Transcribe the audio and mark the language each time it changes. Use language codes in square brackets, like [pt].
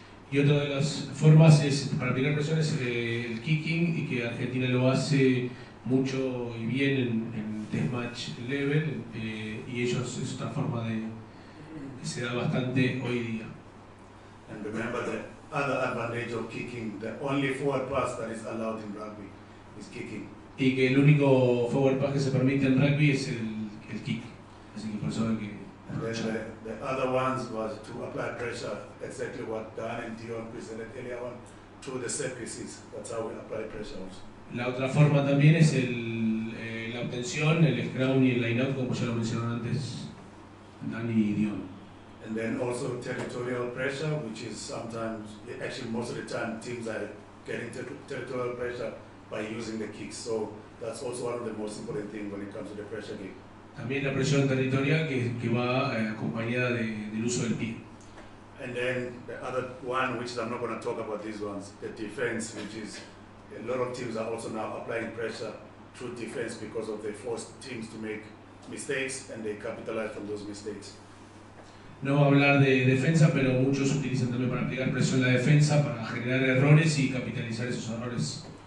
[es] Y otra de las formas para aplicar presión es el kicking, y que Argentina lo hace mucho y bien en test match level, y ellos es otra forma que se da bastante hoy día. [en] And remember the other advantage of kicking. The only forward pass that is allowed in rugby is kicking. [es] Y que el único forward pass que se permite en rugby es el kick. Así que por eso hay que [en] And then the other ones was to apply pressure, exactly what Dan and Dion presented earlier on, through the set pieces. That's how we apply pressure also. [es] La otra forma también es la obtención, el scrum y el line-out, como ya lo mencionaron antes Dani y Dion. [en] And then also territorial pressure, which is sometimes, actually most of the time, teams are getting territorial pressure by using the kicks. So that's also one of the most important things when it comes to the pressure game. [es] También la presión territorial que va acompañada del uso del pie. [en] And then the other one, which I'm not going to talk about these ones, the defense, which is a lot of teams are also now applying pressure through defense because of they force teams to make mistakes and they capitalize from those mistakes. [es] No va a hablar de defensa, pero muchos utilizan también para aplicar presión en la defensa, para generar errores y capitalizar esos errores.